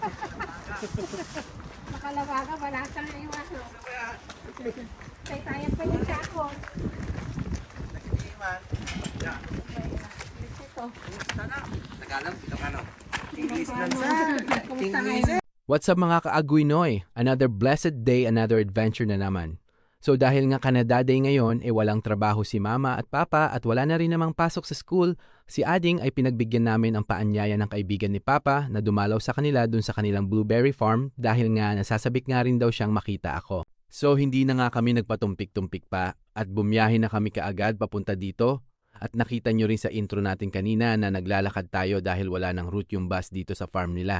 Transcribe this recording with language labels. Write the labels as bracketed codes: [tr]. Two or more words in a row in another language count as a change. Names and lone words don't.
[tl] Makalawa ka, malasang na yung ano. Tay-tayan pa yung sako. Ito. Tagalog, Ilocano. English lang sa. Kumusta ngayon? [en] What's up [tl] mga ka-Aguy Noy? [en] Another blessed day, another adventure na naman. [tl] So dahil nga Canada Day ngayon, walang trabaho si mama at papa at wala na rin namang pasok sa school, si Ading ay pinagbigyan namin ang paanyaya ng kaibigan ni papa na dumalaw sa kanila dun sa kanilang [en] blueberry farm [tl] dahil nga nasasabik nga rin daw siyang makita ako. So hindi na nga kami nagpatumpik-tumpik pa at bumiyahe na kami kaagad papunta dito at nakita nyo rin sa intro natin kanina na naglalakad tayo dahil wala ng route yung bus dito sa farm nila.